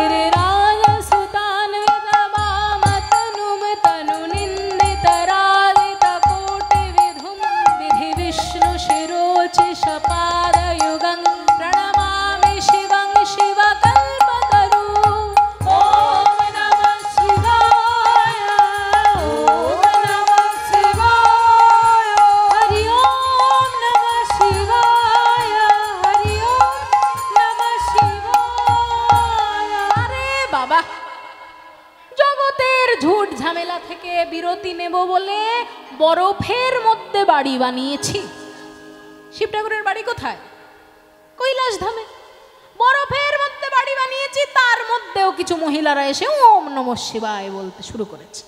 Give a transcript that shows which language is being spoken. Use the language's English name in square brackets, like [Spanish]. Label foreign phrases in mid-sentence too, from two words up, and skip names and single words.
[Sanskrit] गिरिराजसुतान्वितवामतनुं तनुनिन्दितराजितकोटिविधुं विधिविष्णुशिरोचिषपादयुगं प्रणमामि शिवं शिवकल्पतरुं। ओम नमः शिवाय, ओम नमः शिवाय, हरि ओम नमः शिवाय, हरि ओम नमः शिवाय। [Bangla] আরে বাবা, জগতের ঝুট ঝামেলা থেকে বিরতি নেব বলে বরফের মধ্যে বাড়ি বানিয়েছি। শিব ঠাকুরের বাড়ি কোথায়? কৈলাস ধামে। বরফের মধ্যে বাড়ি বানিয়েছি, তার মধ্যেও কিছু মহিলারা এসে [Sanskrit] ওম নমঃ শিবায় [Bangla] বলতে শুরু করেছে।